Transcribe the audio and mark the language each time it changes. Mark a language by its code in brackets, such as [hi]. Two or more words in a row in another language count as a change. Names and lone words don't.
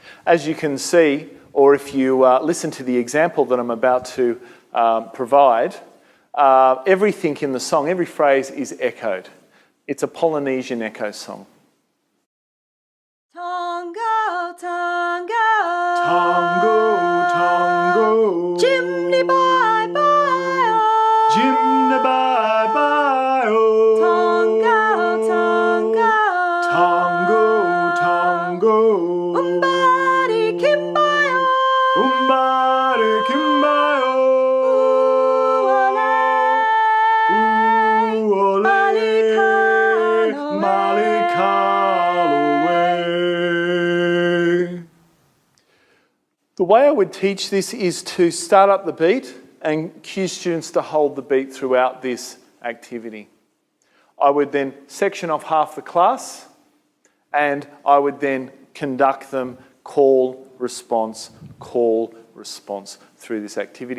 [en] As you can see, or if you listen to the example that I'm about to provide, everything in the song, every phrase is echoed. It's a Polynesian echo song. Tongo, Tongo, Tongo, Tongo, Jimmy bye bye, Jimmy bye bye, Tongo, Tongo, Tongo, Tongo, Umbari kimbayo, Umbari kimbayo, Uole, Malikalo. The way I would teach this is to start up the beat and cue students to hold the beat throughout this activity. I would then section off half the class and I would then conduct them call, response through this activity.